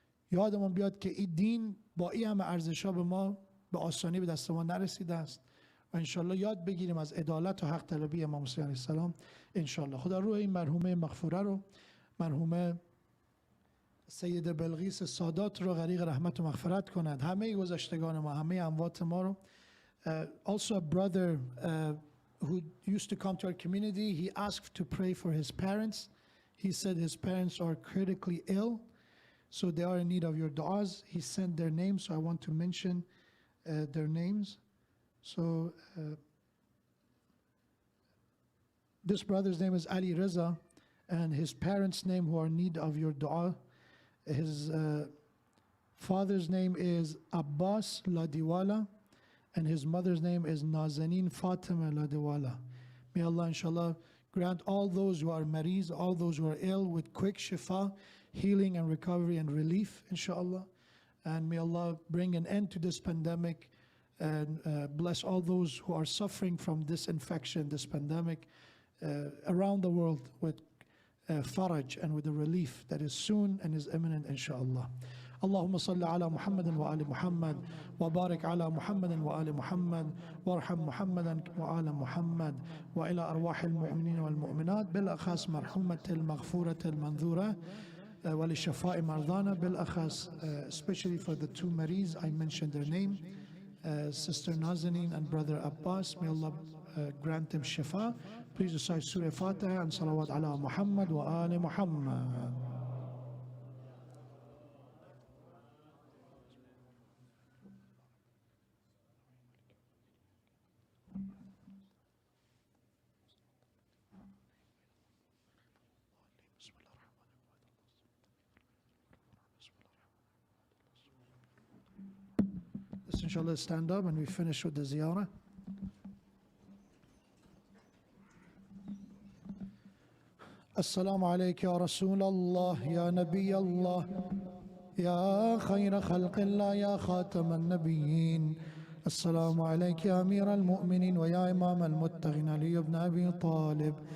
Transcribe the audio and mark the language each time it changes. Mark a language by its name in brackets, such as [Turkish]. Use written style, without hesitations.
[Persian] یادمون بیاد که این دین با این همه ارزش‌ها به ما به آسانی به دست ما نرسیده است و انشالله یاد بگیریم از عدالت و حق طلبی امام حسین علیه السلام انشالله. خدا روح این مرحومه مغفوره رو، مرحومه سید بلقیس سادات رو غریق رحمت و مغفرت کند، همه گذشتگان ما، همه اموات ما رو. [English] Also a brother who used to come to our community, he asked to pray for his parents. He said his parents are critically ill, so they are in need of your du'as. He sent their names, so I want to mention their names. So this brother's name is Ali Reza, and his parents' name who are in need of your dua. His father's name is Abbas Ladiwala, and his mother's name is Nazanin Fatima Ladiwala. May Allah inshallah grant all those who are mariz, all those who are ill with quick shifa, healing and recovery and relief inshallah. And may Allah bring an end to this pandemic and bless all those who are suffering from this infection, this pandemic around the world with faraj and with the relief that is soon and is imminent inshallah. [Arabic] اللهم صل على محمد وآل محمد وبارك على محمد وآل محمد وارحم محمدا وآل محمد وإلى أرواح المؤمنين والمؤمنات بالأخص مرحومة المغفورة المنذورة ولشفاء مرضانا بالأخص [English] especially for the two Maries I mentioned their name, Sister Nazanin and Brother Abbas. May Allah grant them shifa. Please recite Surah Fatiha and salawat ala Muhammad wa ali Muhammad. Let's inshallah stand up and we finish with the ziyarah. [Arabic] السلام عليك يا رسول الله يا نبي الله يا خير خلق الله يا خاتم النبيين. السلام عليك يا أمير المؤمنين ويا إمام المتقين علي بن أبي طالب.